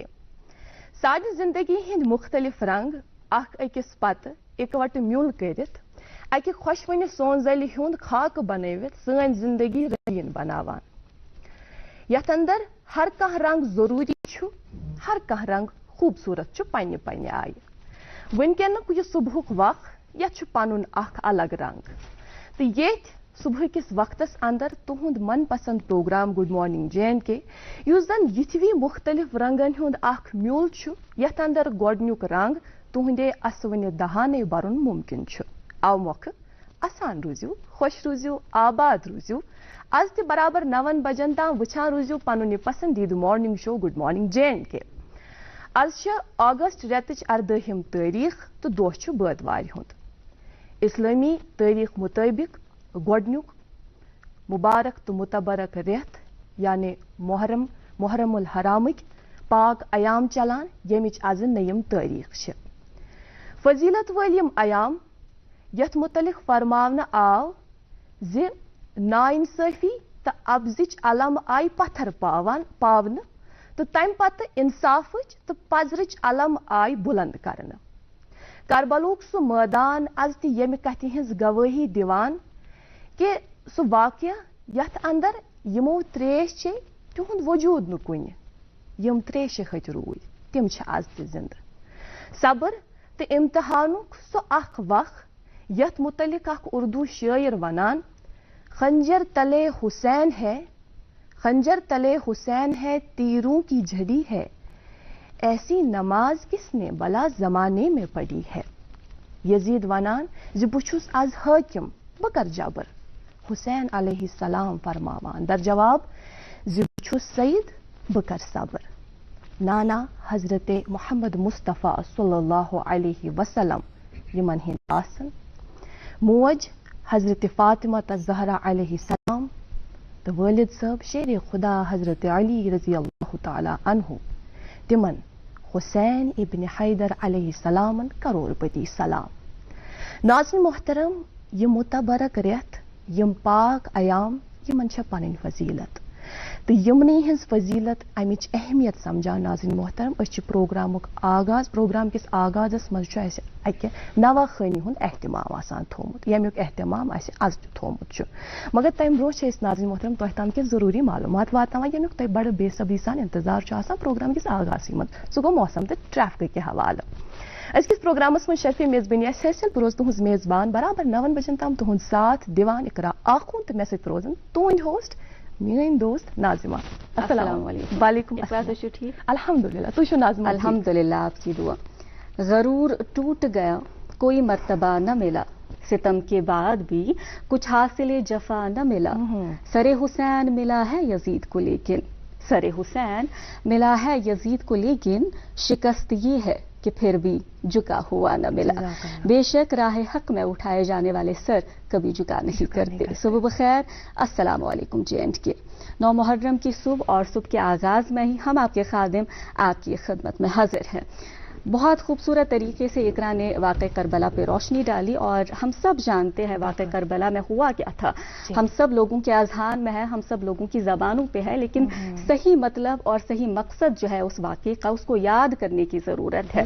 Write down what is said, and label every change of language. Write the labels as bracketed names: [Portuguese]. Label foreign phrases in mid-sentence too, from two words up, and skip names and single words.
[Kashmiri] सारी जिंदगी हिंद मुख्तलिफ रंग अख अकिस पत इकवट म्यूल करित अकि खुशवनि सोनजलि हुंद खाक बनवित सन जिंदगी रंगीन बनावान। यथ अंदर हर कह रंग जरूरी छु, हर कह रंग खूबसूरत छु पन्ने पन्ने आय। वनकनुक यह सुबहुक वक्त यथ छु पनुन अख अलग रंग। तो ये सुबह किस वक्तस अंदर तुहुंद मन पसंद प्रोग्राम गुड मॉर्निंग J&K युस जन यिथवी मुख्तलिफ रंगन हुंद अख म्यूल छु यथ अंदर गोडन्युक रंग तुहुंदे असवने दहाने बरुन मुमकिन छु। आव मोख आसान रूजू, खुश रूजू, आबाद रूजू। आज ते बराबर 9 बजन तां वुछान रूजू पनुन पसंदीद [English] morning show [Kashmiri] गुड मॉर्निंग J&K। आज अगस्त रेतच 18 तारीख तो दोह छु बदवार हुंद। इस्लामी तारीख मुताबिक गोडन्युक मुबारक तो मुतबरक रेत यानी मुहर्रमुल हरामिक पाक अयाम चलान यमिच आज नयम तारीख छ। फजीलत वलियम अयाम यथ मुतलिक फरमावना आव जे नाइंसाफी तो अब्जिच अलम आय पत्थर पावन तो तम पत इंसाफच तो पजरच अलम आय बुलंद करन। करबलुक सु मैदान आज ति यम कथि हिंज गवाही दिवान कि सु वाक्य यथ अंदर यमो त्रेश छे तुहुंद वजूद न कुन यम त्रेश खत रूद तिम छ आज ते जिंद। सब्र तो इम्तिहानुक सु अख वख यथ मुतलिक अख उर्दू शायर वनान [Urdu] خنجر تلے حسین ہے، خنجر تلے حسین ہے، تیروں کی جھڑی ہے، ایسی نماز کس نے بھلا زمانے میں پڑھی ہے. [Kashmiri] यजीद वनान ज बुछुस आज हाकिम बकर जबर हुसैन अलैहिस्सलाम फरमावान दर जवाब ज बुछुस सईद बकर सबर। नाना हजरत मोहम्मद मुस्तफ़ा [Arabic] صلى الله عليه وسلم [Kashmiri] यमन हिंद आसन, मोज हजरत फातिमा ज़हरा अलैहिस्सलाम तो वालिद साहब शेर खुदा हजरत अली [Arabic] رضي الله تعالى عنه [Kashmiri] तिमन हुसैन इब्न हैदर अलैहिस्सलाम करोड़पति सलाम। नाज़रीन मोहतरम, ये मुतबरक रेत यम पाक अयाम यमन छ पनन फजीलत तो यमनी हिंस फजीलत अमिच अहमियत समझान। नाज़रीन मोहतरम, अस प्रोग्रामुक आगाज प्रोग्राम किस आगाजस मज अकि नवाखानी हुंद एहतमाम आसान थोमुत यमुक एहतमाम आज थोमुत छ। मगर तम ब्रो नाज़रीन मोहतरम तह तम के जरूरी मालूमात वातान यमुक तह बड़ बेसब्री सान इंतजार छ प्रोग्राम किस आगाज मज सह गो मौसम तो ट्रैफिक के हवाले। अजकिस प्रोग्रामस में शर्फी मेजबानी हैसियत बह रोज तुहज मेजबान बराबर 9 बजन तम तुहद साथ दिवान इकरा आखून तो मे सत रोजन तुहद होस्ट मेरी दोस्त नाजिमा। [Arabic] السلام عليكم. وعليكم السلام. [Kashmiri] ठीक अल्हम्दुलिल्लाह। तू नाजिमा? [Urdu] الحمدللہ، آپ کی دعا۔ غرور ٹوٹ گیا کوئی مرتبہ نہ ملا، ستم کے بعد بھی کچھ حاصل جفا نہ ملا، سرِ حسین ملا ہے یزید کو لیکن، سرِ حسین ملا ہے یزید کو لیکن شکست یہ ہے کہ پھر بھی جھکا ہوا نہ ملا. بیشک راہِ حق میں اٹھائے جانے والے سر کبھی جھکا نہیں کرتے. صبح بخیر, [Arabic] السلام عليكم [Urdu] J&K۔ 9 محرم کی صبح اور صبح کے آغاز میں ہی ہم آپ کے خادم آپ کی خدمت میں حاضر ہیں. بہت خوبصورت طریقے سے اقرا نے واقع کربلا پہ روشنی ڈالی، اور ہم سب جانتے ہیں واقع کربلا میں ہوا کیا تھا، ہم سب لوگوں کے اذہان میں ہے، ہم سب لوگوں کی زبانوں پہ ہے، لیکن صحیح مطلب اور صحیح مقصد جو ہے اس واقعے کا، اس کو یاد کرنے کی ضرورت ہے۔